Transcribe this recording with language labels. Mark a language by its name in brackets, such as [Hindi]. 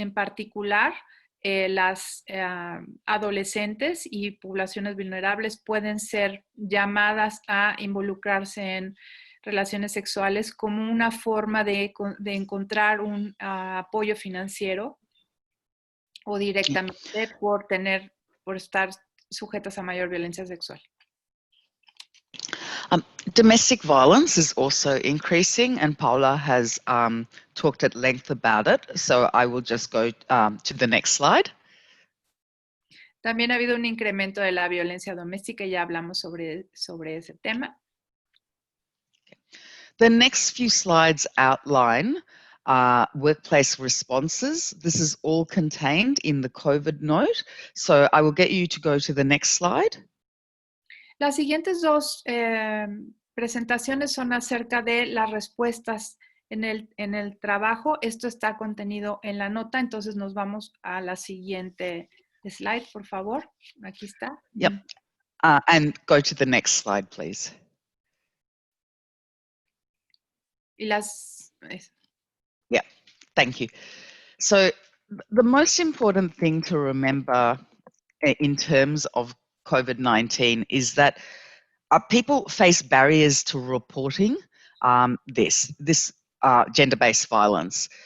[Spanish] En particular, las adolescentes y poblaciones vulnerables pueden ser llamadas a involucrarse en relaciones sexuales como una forma de encontrar un apoyo financiero o directamente por estar sujetas a mayor violencia sexual. [English] Domestic violence is also increasing, and Paula has talked at length about it, so I will just go to the next slide. [Spanish] También ha habido un incremento de la violencia doméstica y ya hablamos sobre ese tema. [English] The next few slides outline workplace responses. This is all contained in the COVID note, so I will get you to go to the next slide. [Spanish] Las siguientes dos presentaciones son acerca de las respuestas en el trabajo. Esto está contenido en la nota, entonces nos vamos a la siguiente slide, por favor. Aquí está. [English] Yep. And go to the next slide, please. [Spanish] Y las... [English] Yeah, thank you. So the most important thing to remember in terms of COVID-19 is that people face barriers to reporting this gender-based violence.